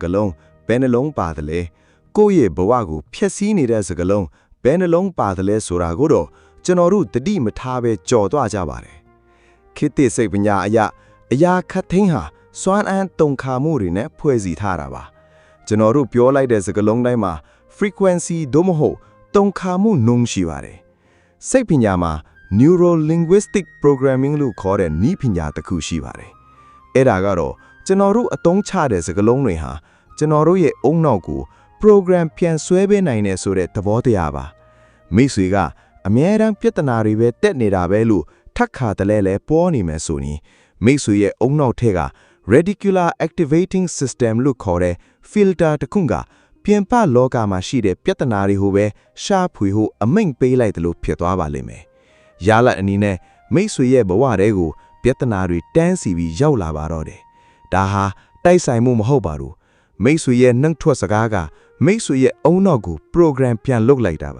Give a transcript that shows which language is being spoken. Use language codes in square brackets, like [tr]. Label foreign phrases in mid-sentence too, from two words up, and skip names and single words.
[my] လုံးဘယ်နှလုံးပါတယ်လဲကိုယ့်ရဲ့ဘဝကိုဖျက်ဆီးနေတဲ့စကလုံးဘယ်နှလုံးပါတယ်လဲဆိုတာကိုတော့ကျွန်တော်တို့တတိမထားပဲကြော်သွားကြပါတယ်ခေတ်သစ်စိတ်ပညာအရာခတ်သိမ်းဟာစွမ်းအမ်းတုံခါမှုတွေနဲ့ဖွဲ့စည်းထားတာပါကျွန် တော်တို့ပြောလိုက်တဲ့စကားလုံးတိုင်းမှာ frequency သို့မဟုတ်တုံခါမှုနှုန်းရှိပါတယ်စိတ်ပညာမှာ [en] neuro linguistic programming [my] လို့ခေါ်တဲ့နည်းပညာတစ်ခုရှိပါတယ်အဲ့ဒါကတော့ကျွန်တော်တို့အသုံးချတဲ့ စကားလုံးတွေဟာကျွန်တော်တို့ရဲ့အုံနောက်ကို program ပြန်ဆွဲပေးနိုင်တယ်ဆိုတဲ့သဘောတရားပါမိတ်ဆွေကအမြဲတမ်းပြဿနာတွေပဲတက်နေတာ ပဲလို့ထက်ခါတလဲလဲပေါ်နေမယ်ဆိုရင်မိတ်ဆွေရဲ့အုံနောက်ထက်က [en] reticular activating system [my] လို့ခေါ်တဲ့ filter တစ်ခုကပြင်ပလောကမှာရှိတဲ့ပြဿနာတွေဟိုပဲရှာဖွေဖို့အမိန့်ပေးလိုက်တယ်လို့ဖြစ်သွားပါလိမ့်မယ်။ရလဒ်အနေနဲ့မိတ်ဆွေရဲ့ဘဝတဲကိုပြဿနာတွေတန်းစီပြီးရောက်လာပါတော့တယ်။ဒါဟာတိုက်ဆိုင်မှုမဟုတ်ပါဘူး။မိတ်ဆွေရဲ့နှုတ်ထွက်စကားကမိတ်ဆွေရဲ့အုံနောက်ကို program ပြန်လုပ်လိုက်တာပါ